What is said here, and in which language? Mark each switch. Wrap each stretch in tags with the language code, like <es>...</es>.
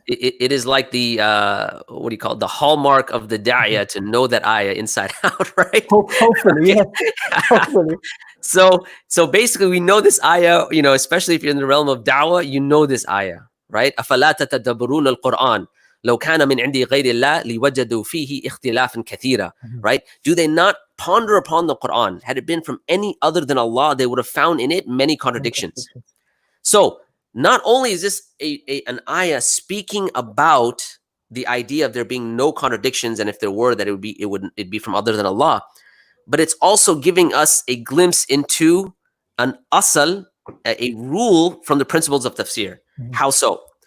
<en>It is like the what do you call it? The hallmark of the da'iyah to know that ayah inside out, right? Hopefully, hopefully. So basically, we know this ayah, especially if you're in the realm of da'wah, you know this ayah, right?</en> <ar>أَفَلَا تَتَدَبَّرُونَ الْقُرْآنَ. لو كان من عند غير الله لوجدوا فيه اختلافا كثيرا.</ar> <en>Right? Do they not ponder upon the Quran? Had it been from any other than Allah, they would have found in it many contradictions. So not only is this an ayah speaking about the idea of there being no contradictions, and if there were, that it'd be from other than Allah, but it's also giving us a glimpse into an asal, a rule from the principles of tafsir. How so?</en>